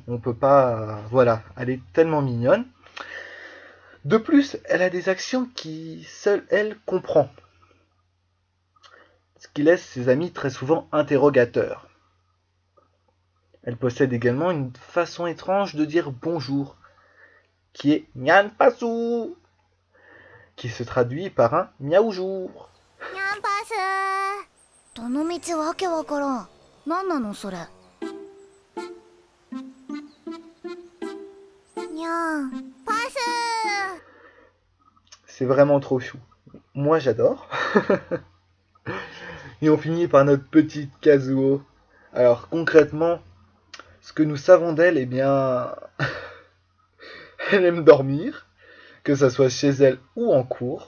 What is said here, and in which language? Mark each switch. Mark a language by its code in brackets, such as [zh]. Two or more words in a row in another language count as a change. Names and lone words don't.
[fr] On peut pas, voilà, elle est tellement mignonne. De plus, elle a des actions qui seule elle comprend, ce qui laisse ses amis très souvent interrogateurs. Elle possède également une façon étrange de dire bonjour, qui est Nyan Pasu, qui se traduit par un miaoujour. [ja] Nyan Pasu. どの道わけわからん。なんなのそれ。Nyan Pasu. [fr] C'est vraiment trop chou. Moi j'adore. Et on finit par notre petite Kazuo. Alors concrètement, ce que nous savons d'elle, eh bien, Elle aime dormir, que ça soit chez elle ou en cours.